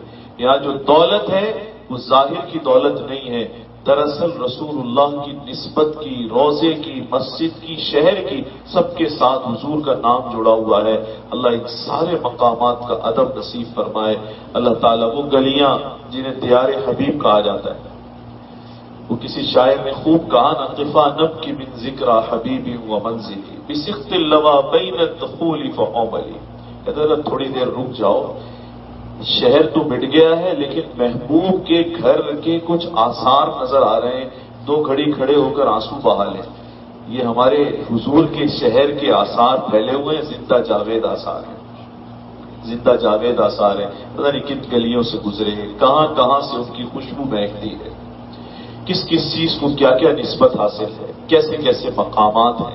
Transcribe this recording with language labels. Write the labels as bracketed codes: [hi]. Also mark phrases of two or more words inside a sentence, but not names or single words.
[ur] یہاں جو دولت ہے وہ ظاہر کی دولت نہیں ہے، دراصل رسول اللہ کی نسبت کی، روزے کی، مسجد کی، شہر کی، سب کے ساتھ حضور کا نام جڑا ہوا ہے۔ اللہ ان سارے مقامات کا ادب نصیب فرمائے۔ اللہ تعالیٰ وہ گلیاں جنہیں دیار حبیب کہا جاتا ہے، وہ کسی شاعر نے خوب کہا نا، [ar] قفا نبکی من ذکر حبیبی و منزلی بسخط اللوا بین الدخول فعملی، [ur] کہتے ہیں تھوڑی دیر رک جاؤ، شہر تو مٹ گیا ہے لیکن محبوب کے گھر کے کچھ آثار نظر آ رہے ہیں، دو گھڑی کھڑے ہو کر آنسو بہا لیں، یہ ہمارے حضور کے شہر کے آثار پھیلے ہوئے ہیں، زندہ جاوید آثار ہیں، زندہ جاوید آثار ہیں، پتہ نہیں کن گلیوں سے گزرے، کہاں کہاں سے ان کی خوشبو مہکتی ہے، کس کس چیز کو کیا کیا نسبت حاصل ہے، کیسے کیسے مقامات ہیں۔